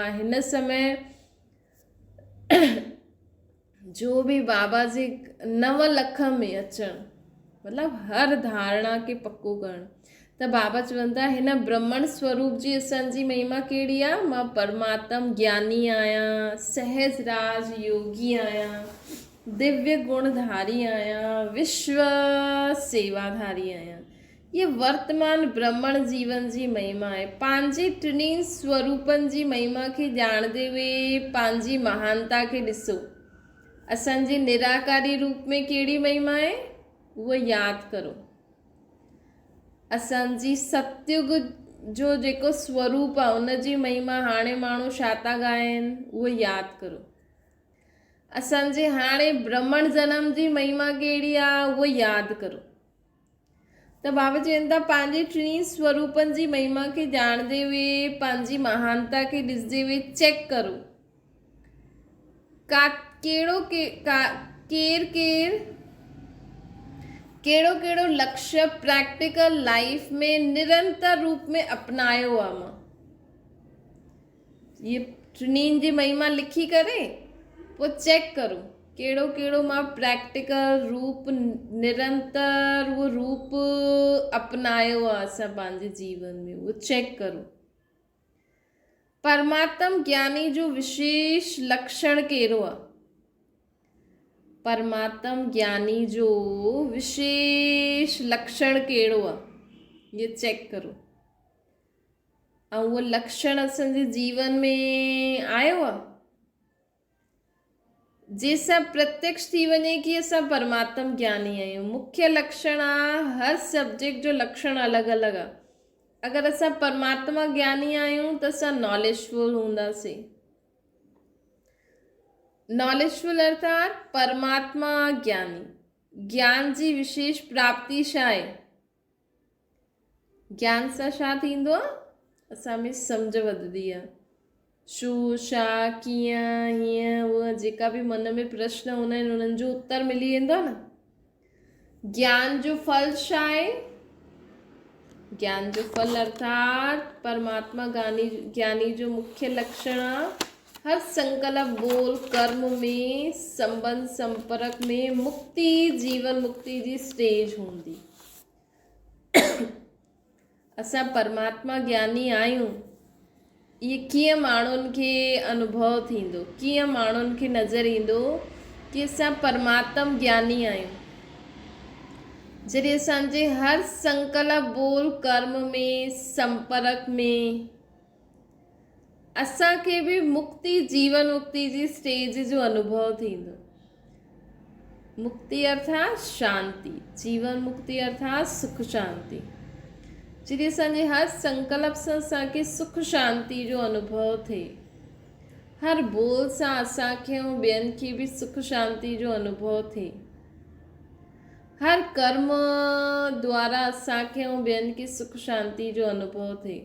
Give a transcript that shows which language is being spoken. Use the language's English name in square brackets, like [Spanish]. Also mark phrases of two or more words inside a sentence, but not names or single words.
[Sindhi] हिन समय जो भी बाबा जे 9 लख में अचणु, मतिलबु हर धारणा खे पक्को करणु। त बाबा चवनि था हिन ब्रह्मण स्वरूप जी असांजी महिमा कहिड़ी आहे? मां परमात्म ज्ञानी आहियां, सहज राज योगी आहियां, दिव्य गुणधारी आहियां, विश्व सेवाधारी आहियां। ये वर्तमान ब्रह्मण जीवन जी महिमा आहे। पंहिंजे टिनी स्वरूपनि जी महिमा खे ॼाणंदे हुए पंहिंजी महानता खे ॾिसो। असांजे निराकारी रूप में कहिड़ी महिमा आहे उहो यादि करो। असांजी सतयुग जो जेको स्वरूप आहे उन जी महिमा हाणे माण्हू छा था ॻाइनि उहो यादि करो। असांजे हाणे ब्रह्मण जनम जी महिमा कहिड़ी आहे उहो यादि करो। त बाबा चवनि था पंहिंजे टिनी स्वरूपनि जी महिमा खे ॼाणंदे हुए पंहिंजी महानता खे ॾिसंदे हुए चेक करो कहिड़ो लक्ष्य [English] practical life [Sindhi] में निरंतर रूप में अपनायो आहे। मां ये टिनिनि जी महिमा लिखी करे पोइ चेक करो कहिड़ो मां प्रैक्टिकल रूप निरंतर वो रूप अपनायो आहे असां पंहिंजे जीवन में, वो चेक करो। परमात्म ज्ञानी जो विशेष लक्षण कहिड़ो आहे? परमात्म ज्ञानी जो विशेष लक्षण कहिड़ो आहे ये चेक करो। ऐं उहो लक्षण असांजे जीवन में आयो आहे? जंहिंसां प्रत्यक्ष थी वञे कि असां परमात्म ज्ञानी आहियूं। मुख्य लक्षण आहे, हर सब्जेक्ट जो लक्षण अलॻि अलॻि आहे। अगरि असां परमात्मा ज्ञानी आहियूं त असां नॉलेजफुल हूंदासीं। नॉलेजफुल अर्थात परमात्मा ज्ञानी। ज्ञान जी विशेष प्राप्ति छा आहे? ज्ञान सां छा थींदो आहे? असां में सम्झ वधंदी आहे। छो, छा, कीअं, हीअं, हूअं जेका बि मन में प्रश्न हूंदा आहिनि उन्हनि जो उत्तर मिली वेंदो आहे न। ज्ञान जो फल छा आहे? ज्ञान जो फल अर्थात परमात्मा ज्ञानी जो मुख्य लक्षण आहे, हर संकल्प, बोल, कर्म में, संबंध, संपर्क में मुक्ति, जीवन मुक्ति जी स्टेज हूंदी। असां परमात्मा ज्ञानी आहियूं, ये कीअं माण्हुनि खे अनुभव थींदो, कीअं माण्हुनि खे नज़र ईंदो कि असां परमात्म ज्ञानी आहियूं? जॾहिं असांजे हर संकल्प, बोल, कर्म में, संपर्क में असांखे बि मुक्ति, जीवन मुक्ति जी स्टेज जो अनुभव थींदो। मुक्ति अर्थात शांति, जीवन मुक्ति अर्थात सुख शांति। जॾहिं असांजे हर संकल्प सां असांखे सुख शांति जो अनुभव थिए, हर बोल सां असांखे ऐं ॿियनि खे बि सुख शांति जो अनुभव थिए, हर कर्म द्वारा असांखे ऐं ॿियनि खे सुख शांति जो अनुभव थिए।